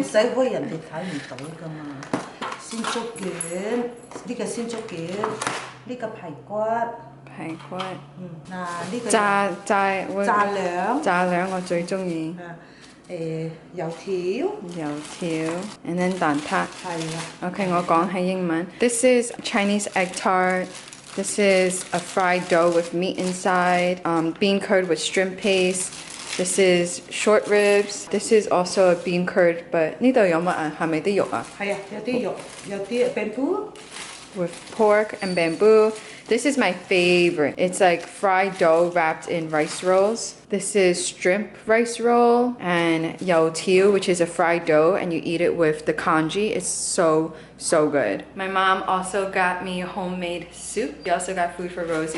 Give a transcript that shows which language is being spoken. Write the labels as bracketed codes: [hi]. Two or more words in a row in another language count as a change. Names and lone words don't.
[yue] 唔使開人哋睇唔到噶嘛。鮮竹卷，呢個鮮竹卷，呢個排骨。排骨。嗱呢個炸兩我最中意。油條。油條 ， [en] and then [yue] 蛋撻。係啦。 [en] OK， [yue] 我講係英文。 [en] This is Chinese egg tart. This is a fried dough with meat inside, bean curd with shrimp paste. This is short ribs. This is also a bean curd, but [yue] 呢度有乜啊？係咪啲肉啊？係啊，有啲肉，有啲 bamboo， [en] with pork and bamboo. This is my favorite. It's like fried dough wrapped in rice rolls. This is shrimp rice roll and yao tiu, which is a fried dough, and you eat it with the congee. It's so good. My mom also got me homemade soup. She also got food for Rosie.